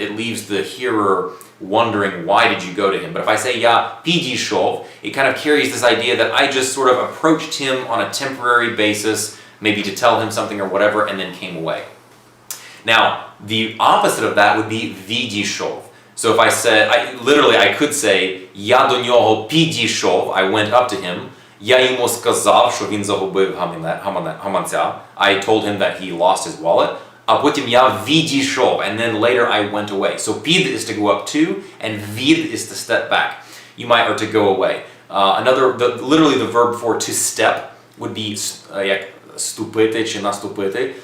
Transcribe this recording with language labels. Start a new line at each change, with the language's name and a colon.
English: It leaves the hearer wondering why did you go to him. But if I say
Ukrainian: "Я підійшов,"
English: it kind of carries this idea that I just sort of approached him on a temporary basis, maybe to tell him something or whatever, and then came away. Now, the opposite of that would be відійшов. So if I said, I could say
Ukrainian: "Я до нього підійшов,"
English: I went up to him.
Ukrainian: "Я йому сказав, що він загубив гаманця."
English: I told him that he lost his wallet.
Ukrainian: А потім я відійшов,
English: and then later I went away. So pid is to go up to, and vid is to step back. Or to go away. Literally the verb for to step would be
Ukrainian: ступити чи наступити.